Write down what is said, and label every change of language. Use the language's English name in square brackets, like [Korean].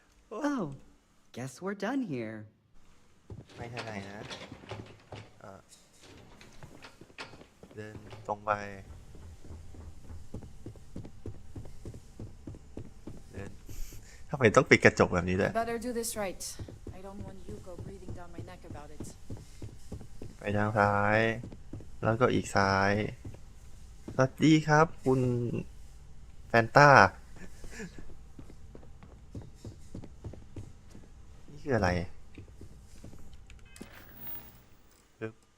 [English] Oh, guess we're done here. [Thai] ไม่ทางไหนนะเอ่อเดินตรงไป เดินทำไมต้องปิดกระจกแบบนี้ด้วย [English] Better do this right. I don't want Yuko breathing down my neck about it. [Thai] ไปทางซ้าย แล้วก็อีกซ้าย สวัสดีครับ คุณแฟนต้า นี่คืออะไรปึ๊บ